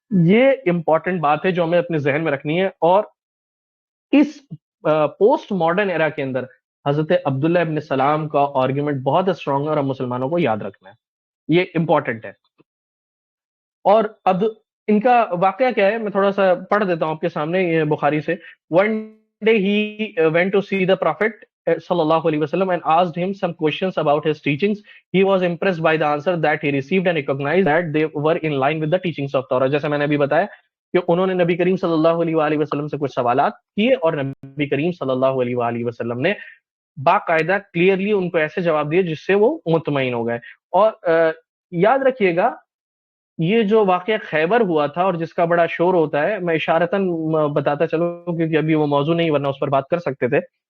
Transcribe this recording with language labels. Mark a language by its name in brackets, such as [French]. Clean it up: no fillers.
[Urdu] یہ امپورٹنٹ بات ہے جو ہمیں اپنے ذہن میں رکھنی ہے. اور اس پوسٹ ماڈرن ایرا کے اندر حضرت عبداللہ ابن سلام کا آرگیومنٹ بہت اسٹرانگ ہے اور ہم مسلمانوں کو یاد رکھنا ہے، یہ امپورٹنٹ ہے. اور اب ان کا واقعہ کیا ہے میں تھوڑا سا پڑھ دیتا ہوں آپ کے سامنے، یہ بخاری سے. [English] One day he went to see the Prophet sallallahu alaihi wasallam and asked him some questions about his teachings. He was impressed by the answer that he received and recognized that they were in line with the teachings of Torah. [Urdu] جیسے میں نے ابھی بتایا کہ انہوں نے نبی کریم صلی اللہ علیہ وآلہ وسلم سے کچھ سوالات کیے اور نبی کریم صلی اللہ علیہ وآلہ وسلم نے باقاعدہ کلیئرلی ان کو ایسے جواب دیے جس سے وہ مطمئن ہو گئے. اور یاد رکھیے گا یہ جو واقعہ خیبر ہوا تھا اور جس کا بڑا شور ہوتا ہے، میں اشارتاً بتاتا چلوں کیونکہ ابھی وہ موضوع نہیں ورنہ اس پر بات کر سکتے تھے.